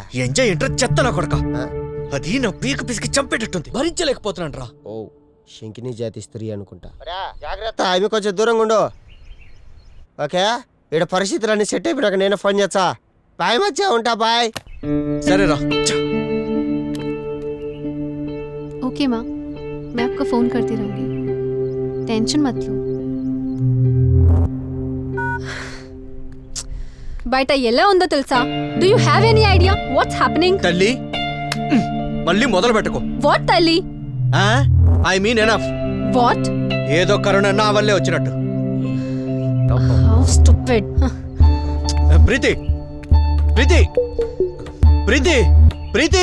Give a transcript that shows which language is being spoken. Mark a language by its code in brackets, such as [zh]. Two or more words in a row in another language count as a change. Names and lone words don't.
[te] ఎంజాయ్ ఏంట్రా చెత్తనా కొడక. ఆ? అది నా పీక పిసికి చంపేటట్టుంది. భరించలేకపోతున్నాను రా. ఓ, శంకిని జాతి స్త్రీ అనుకుంటా. జాగ్రత్త, ఆమె కొంచెం దూరంగా ఉండు. ఓకే, ఇక్కడ పరిస్థితులన్నీ సెట్ అయిపోయినాక నేను ఫోన్ చేస్తా. బాయ్ మచ్చా, ఉంటా. బాయ్. సరేరా. [hi] ओके माँ, मैं आपको फोन करती रहूंगी. टेंशन मत लो. [te] బయట ఎలా ఉందో తెలుసా? [en] Do you have any idea what's happening? [te] తల్లి మళ్ళీ మొదలు పెట్టుకో. వాట్ తల్లి? [en] I mean enough. [te] వాట్? ఏదో కరోనా నా వల్లే వచ్చినట్టు. [en] How stupid. [te] ప్రీతి ప్రీతి ప్రీతి ప్రీతి